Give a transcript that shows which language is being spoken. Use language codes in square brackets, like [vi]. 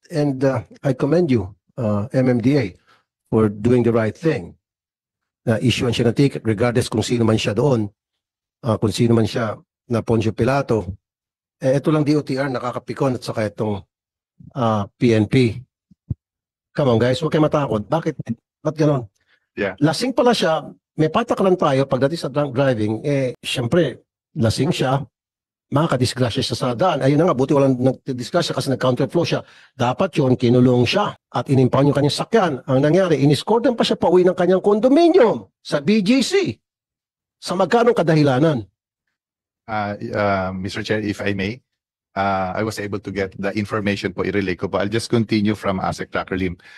[en] And I commend you, MMDA, for doing the right thing. [tl] Na-issuean siya ng ticket regardless kung sino man siya doon, kung sino man siya na Poncio Pilato. Ito lang DOTR, nakakapikon at saka itong PNP. [en] Come on guys, [tl] huwag kayo matakot. Bakit gano'n? Yeah. Lasing pala siya, may patakaran tayo pagdating sa drunk driving, syempre, lasing siya, makakadisgrasya siya sa daan. Ayun na nga, buti walang nagdisgrasya kasi nag-counterflow siya. Dapat yun, kinulong siya at inimpound yung kanyang sakyan. Ang nangyari, iniscordan pa siya pauwi ng kanyang condominium sa BGC. Sa magkanong kadahilanan? [en] Mr. Chair, if I may, I was able to get the information po, i-relay ko po. I'll just continue from ASEC Tracker Lim.